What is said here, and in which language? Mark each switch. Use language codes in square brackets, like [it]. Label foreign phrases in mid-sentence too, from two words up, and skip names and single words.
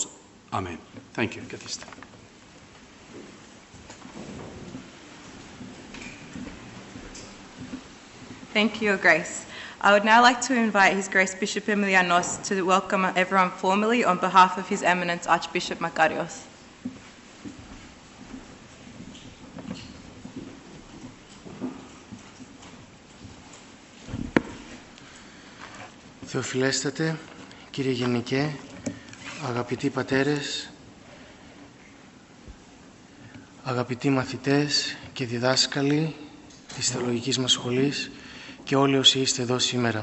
[en] Amen. Thank you. Thank you, Your Grace. I would now like to invite His Grace Bishop Emilianos to welcome everyone formally on behalf of His Eminence Archbishop Makarios. [el] Θεοφιλέστατε, κύριε Γενικέ, αγαπητοί πατέρες, αγαπητοί μαθητές και διδάσκαλοι της θεολογικής μας σχολής και όλοι όσοι είστε εδώ σήμερα.